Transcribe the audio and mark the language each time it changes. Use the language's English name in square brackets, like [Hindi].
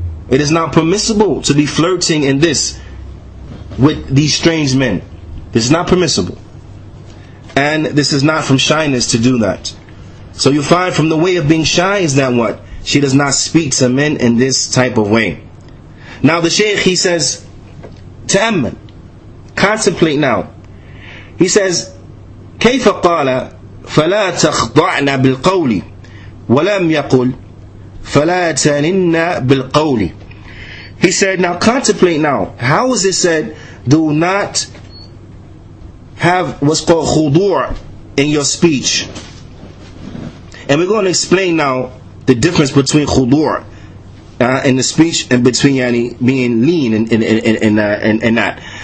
[English] It is not permissible to be flirting in this with these strange men. This is not permissible. And this is not from shyness to do that. So you find from the way of being shy is that what? She does not speak to men in this type of way. Now the Shaykh, he says, ta'amman, contemplate now. He says, [Arabic] كيف قال فلا تخضعن بالقول ولم يقل فلا تلن بالقول. [English] He said, now contemplate now. How is it said, do not have what's called khudu' in your speech? And we're going to explain now the difference between khudu' in the speech and between being lean and that.